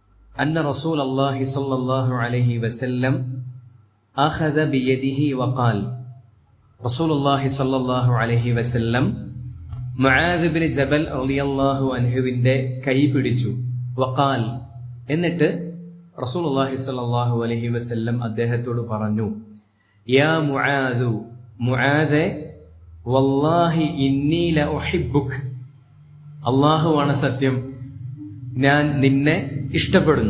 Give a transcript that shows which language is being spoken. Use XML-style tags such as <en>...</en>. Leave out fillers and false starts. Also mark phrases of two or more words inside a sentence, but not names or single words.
<ar>أن رسول الله صلى الله عليه وسلم أخذ بيده وقال رسول الله صلى الله عليه وسلم</ar> <ml>മുആദ് ബിൻ ജബൽ റളിയല്ലാഹു അൻഹുവിന്റെ കൈ പിടിച്ചു. വഖാൽ, എന്നിട്ട്</ml> <ar>رسول الله صلى الله عليه وسلم</ar> <ml>അദ്ദേഹത്തോട് പറഞ്ഞു,</ml> <ar>يا معاذ,</ar> <ml>മുആദേ,</ml> <ar>والله إني لأحبك,</ar> <ml>അല്ലാഹുവാണ് സത്യം, ഞാൻ നിന്നെ ഇഷ്ടപ്പെടുന്നു.</ml>